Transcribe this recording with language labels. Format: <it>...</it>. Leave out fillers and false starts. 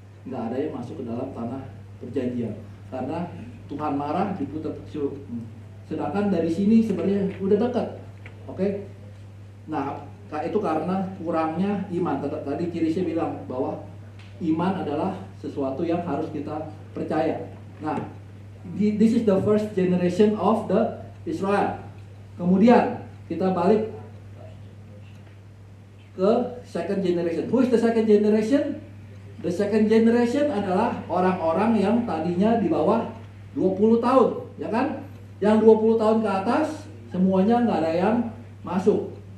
<id>Nggak ada yang masuk ke dalam tanah perjanjian. Karena Tuhan marah diputar. Sedangkan dari sini sebenarnya udah dekat. Oke? Nah, itu karena kurangnya iman. Tadi Kirisnya bilang bahwa iman adalah sesuatu yang harus kita percaya.</id> <en>Nah, this is the first generation of the Israel.</en> <id>Kemudian kita balik ke second generation.</id> <en>Who is the second generation? The second generation</en> <id>adalah orang-orang yang tadinya di bawah 20 tahun, ya kan? Yang 20 tahun ke atas semuanya nggak ada yang masuk.</id>